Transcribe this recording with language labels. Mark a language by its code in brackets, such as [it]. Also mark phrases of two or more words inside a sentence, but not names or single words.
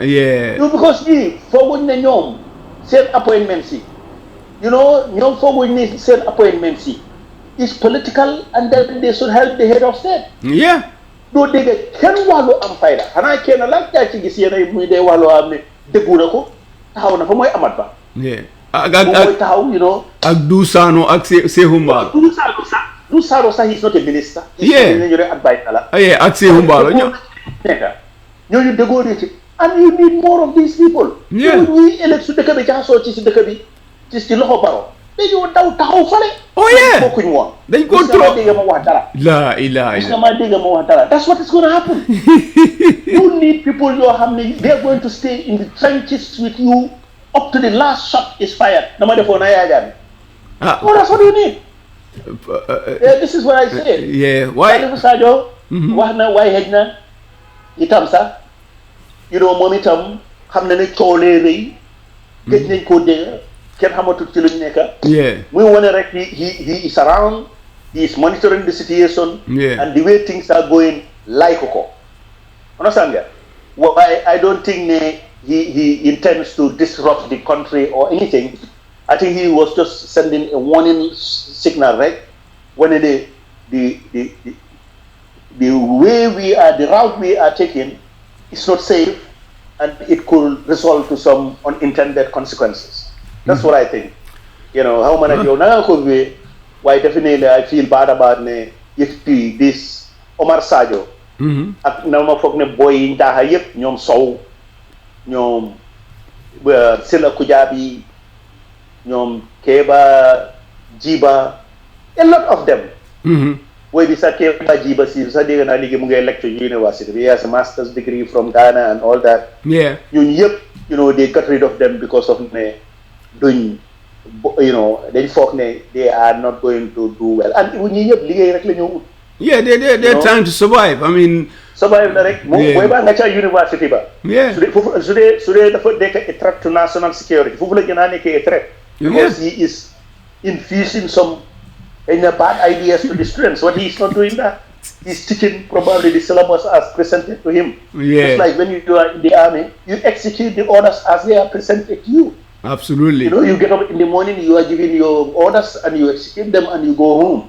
[en] yeah because [wo] ñii fooguñ ne ñoom seen appointment si ñoom fooguñ ne seen appointment si [en] is political and then they should help the head of state. yeah [wo] doo dégg kenn wàllu am fayda xanaa kenn laaj daa ci gis yéen muy dee wàllu am ne déggu na ko taxaw na fa mooy Amat Bah. [en] yeah [wo] mooy taxaw ak Du Sano ak Sehu Mbaalo. [en] Du Sano sax is not a minister. yeah [wo] ñu rek advice la. yeah ak Sehu Mbaalo ñooñu déggoo di ci [en] and you need more of these people. yeah [wo] ñuy élect su dëkk bi jaxasoo ci si dëkk bi ci loxo Barrow dañoo daw taxaw fale. [en] oh yeah [wo] bokkuñ woon. dañ ko trop dégg ma wax dara. [ar] la ilaha [en] illa that's what is going to happen. You need people [wo] yoo xam ne [en] they are going to stay in the trenches with you up to the last shot is fired. [wo] Dama defoon na Yaya Jammeh. [en] Oh, that's what you need. This is what I say. Yeah, why? [wo] Salifou Sadio wax na waaye xëj na itam sax moom itam xam na ne coolee rëy gëj nañ koo dégg kenn xamatul ci luñ nekk. [en] Yeah. [wo] muy wane rek [en] he is around, he is monitoring the situation. Yeah. And the way things are going like ko. [wo] Understand nga? [en] Well, I don't think he intends to disrupt the country or anything. I think he was just sending a warning signal, right? When the way the route we are taking is not safe, and it could result to some unintended consequences. That's what I think. How many why definitely I feel bad about this Omar Sadio. [wo] Ak na ma foog ne boy yi ndaaxa yëpp ñoom Sow ñoom Sila Kujabi ñoom Keba Jiba [en] a lot of them. [wo] Boy bi sax Keba Jiba si sax dégg naa léegi mu ngay [en] lecture university. He has a master's degree from Ghana and all that. Yeah. [wo] ñun yëpp [en] they got rid of them because of [wo] ne duñ dañ foog ne [en] they are not going to do well and [wo] ñi ñëpp liggéey rek la ñoo ut. [en] Yeah, they're trying to survive. I mean, [wo] survive na rek. Boy ba nga ca university ba. [en] Yeah. [wo] su dee dafa nekk [en] a threat to national security [wo] foofu la gën a nekkee [en] a threat. Because he is infusing some and bad ideas to the students. But he's not doing that. He's teaching probably the syllabus as presented to him. Yeah. Just like when you are in the army, you execute the orders as they are presented to you. Absolutely. You know, you get up in the morning, you are giving your orders, and you execute them, and you go home.